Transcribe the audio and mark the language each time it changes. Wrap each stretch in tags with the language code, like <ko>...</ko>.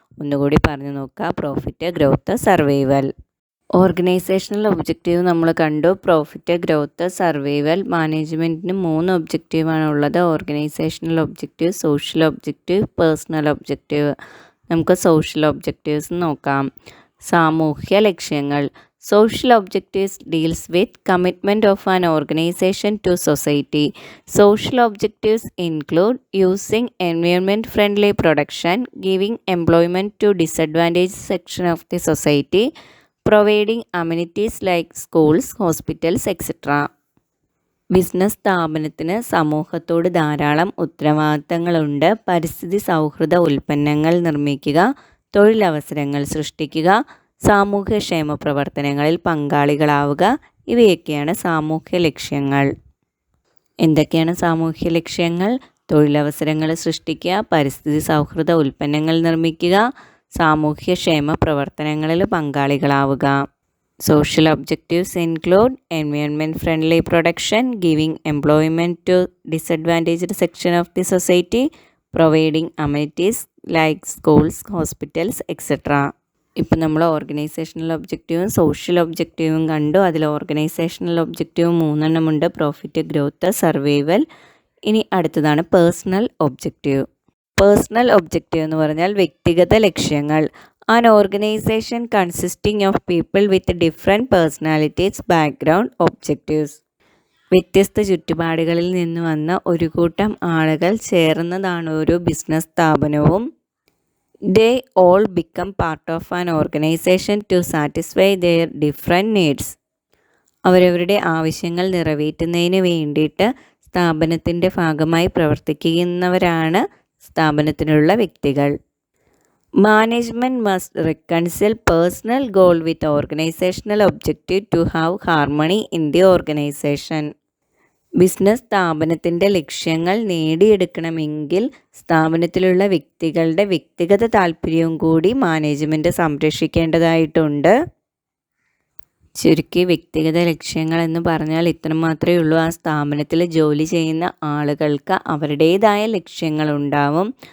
<ml>ഒന്നുകൂടി പറഞ്ഞു നോക്കുക. Profit, growth, survival. Organisational objective നമ്മൾ കണ്ടു. Profit, growth, survival. മാനേജ്മെൻറ്റിന് 3 ഒബ്ജക്റ്റീവാണ് ഉള്ളത്. Organisational objective, social objective, personal objective. നമുക്ക് സോഷ്യൽ ഒബ്ജക്റ്റീവ്സ് നോക്കാം. സാമൂഹ്യ ലക്ഷ്യങ്ങൾ.</ml> <en>Social objectives deals with commitment of an organization to society. Social objectives include using environment-friendly production, giving employment to disadvantaged section of the society, providing amenities like schools, hospitals etcetera.</en> <ml>Business സ്ഥാപനത്തിന് സമൂഹത്തോട് ധാരാളം ഉത്തരവാദിത്തങ്ങളുണ്ട്. പരിസ്ഥിതി സൗഹൃദ ഉൽപ്പന്നങ്ങൾ നിർമ്മിക്കുക, തൊഴിലവസരങ്ങൾ സൃഷ്ടിക്കുക, സാമൂഹ്യക്ഷേമ പ്രവർത്തനങ്ങളിൽ പങ്കാളികളാവുക, ഇവയൊക്കെയാണ് സാമൂഹ്യ ലക്ഷ്യങ്ങൾ. എന്തൊക്കെയാണ് സാമൂഹ്യ ലക്ഷ്യങ്ങൾ? തൊഴിലവസരങ്ങൾ സൃഷ്ടിക്കുക, പരിസ്ഥിതി സൗഹൃദ ഉൽപ്പന്നങ്ങൾ നിർമ്മിക്കുക, സാമൂഹ്യക്ഷേമ പ്രവർത്തനങ്ങളിൽ പങ്കാളികളാവുക.</ml> <en>Social objectives include environment friendly production, giving employment to disadvantaged section of the society, providing amenities like schools, hospitals, etc.</en> <ml>ഇപ്പം നമ്മൾ ഓർഗനൈസേഷണൽ ഒബ്ജക്റ്റീവും സോഷ്യൽ ഒബ്ജക്റ്റീവും കണ്ടു. അതിൽ organisational objective 3 എണ്ണമുണ്ട്: profit, growth, survival. ഇനി അടുത്തതാണ് പേഴ്സണൽ ഒബ്ജക്റ്റീവ്. പേഴ്സണൽ ഒബ്ജക്റ്റീവ് എന്ന് പറഞ്ഞാൽ വ്യക്തിഗത ലക്ഷ്യങ്ങൾ.</ml> <en>An organization consisting of people with different personalities, background, objectives.</en> <ml>വ്യത്യസ്ത ചുറ്റുപാടുകളിൽ നിന്ന് വന്ന ഒരു കൂട്ടം ആളുകൾ ചേർന്നതാണ് ഒരു ബിസിനസ് സ്ഥാപനവും.</ml> <en>They all become part of an organization to satisfy their different needs.</en> <ml>അവരവരുടെ ആവശ്യങ്ങൾ നിറവേറ്റുന്നതിന് വേണ്ടിയിട്ട് സ്ഥാപനത്തിൻ്റെ ഭാഗമായി പ്രവർത്തിക്കുന്നവരാണ് സ്ഥാപനത്തിനുള്ള വ്യക്തികൾ.</ml> <en>Management must reconcile personal goal with organizational objective to have harmony in the organization.</en> <ml>Business സ്ഥാപനത്തിൻ്റെ ലക്ഷ്യങ്ങൾ നേടിയെടുക്കണമെങ്കിൽ സ്ഥാപനത്തിലുള്ള വ്യക്തികളുടെ വ്യക്തിഗത താല്പര്യവും കൂടി മാനേജ്മെൻറ്റ് സംരക്ഷിക്കേണ്ടതായിട്ടുണ്ട്. ചുരുക്കി വ്യക്തിഗത ലക്ഷ്യങ്ങൾ എന്ന് പറഞ്ഞാൽ ഇത്ര മാത്രമേ ഉള്ളൂ. ആ സ്ഥാപനത്തിൽ ജോലി ചെയ്യുന്ന ആളുകൾക്ക് അവരുടേതായ ലക്ഷ്യങ്ങളുണ്ടാവും.</ml>